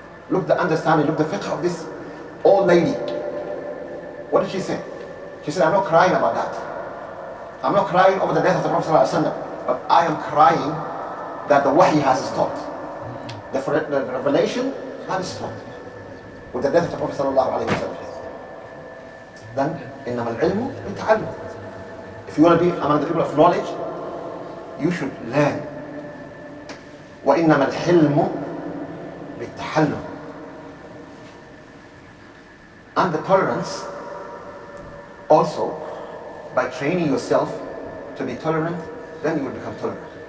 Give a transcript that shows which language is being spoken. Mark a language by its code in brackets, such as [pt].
[en] Look the understanding, look the fiqh of this old lady. What did she say? She said, I'm not crying about that. I'm not crying over the death of the Prophet ﷺ, but I am crying that the wahi has stopped. The revelation has stopped with the death of the Prophet ﷺ. [ar] Then, إِنَّمَا الْعِلْمُ بِالتَّعَلُّمِ. [en] If you want to be among the people of knowledge, you should learn. [ar] وَإِنَّمَا الْحِلْمُ بِالتَّحَلُّمِ. [en] And the tolerance also, by training yourself to be tolerant, then you will become tolerant.